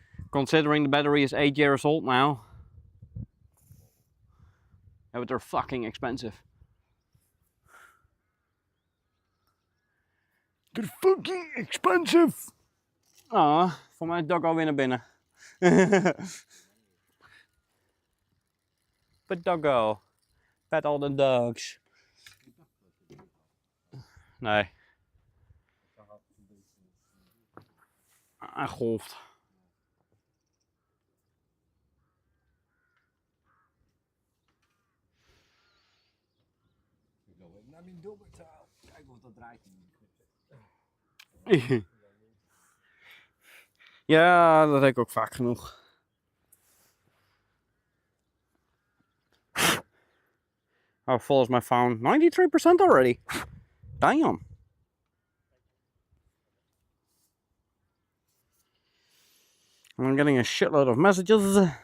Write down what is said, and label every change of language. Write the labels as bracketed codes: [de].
[en] Considering the battery is 8 years old now. Yeah, but they're fucking expensive. They're fucking expensive! [nl] Ah, voor mij is Doggo weer naar binnen. [en] But Doggo, pet all the dogs. [nl] Nee. Hij golft. Ik loop even naar mijn dobbertaal. Kijken of dat draait. Ja, dat heb ik ook vaak genoeg. [en] How full is my phone? 93% already. Damn. I'm getting a shitload of messages.